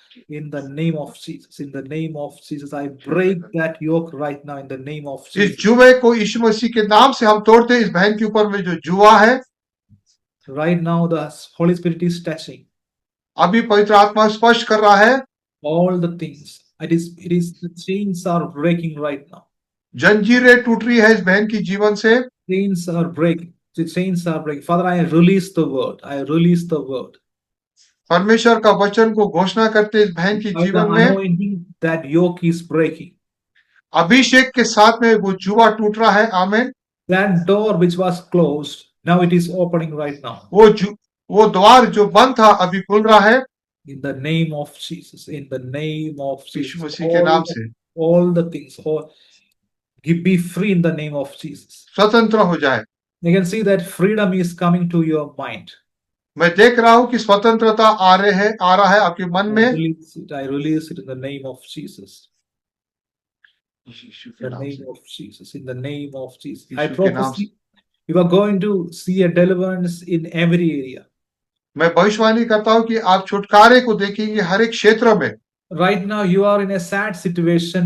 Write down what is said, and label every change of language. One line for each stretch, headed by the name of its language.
English: In the name of Jesus, in the name of Jesus, I break that yoke right now in the name of
Hindi: इस
English: Jesus.
Hindi: जुए को यीशु मसीह के नाम से हम तोड़ते हैं। इस बहन के ऊपर में जो जुआ है,
English: Right now, the Holy Spirit is touching
Hindi: अभी पवित्र आत्मा स्पर्श कर रहा है।
English: all the things. It is the chains are breaking right now.
Hindi: जंजीरें टूट रही है इस बहन की जीवन से।
English: Chains are breaking. The chains are breaking. Father, I release the word. I release the word.
Hindi: परमेश्वर का वचन को घोषणा करते इस बहन की
English: By the
Hindi: जीवन में
English: anointing, that yoke is breaking.
Hindi: अभिषेक के साथ में वो जुआ टूट रहा है। आमीन।
English: That door which was closed, now it is opening right now.
Hindi: वो द्वार जो बंद था अभी खुल रहा है।
English: In the name of Jesus, in the name of
Hindi: Yeshu
English: Jesus,
Hindi: मसीह के नाम से
English: all the things, be free in the name of Jesus.
Hindi: स्वतंत्र हो जाए।
English: You can see that freedom is coming to your mind.
Hindi: मैं देख रहा हूं कि स्वतंत्रता आ रहा है आपके मन में।
English: I release it in the name of Jesus. In the name of Jesus, in the name of Jesus. I prophesy you are going to see a deliverance in every area.
Hindi: मैं भविष्यवाणी करता हूं कि आप छुटकारे को देखेंगे हर एक क्षेत्र में।
English: Right now you are in a sad situation.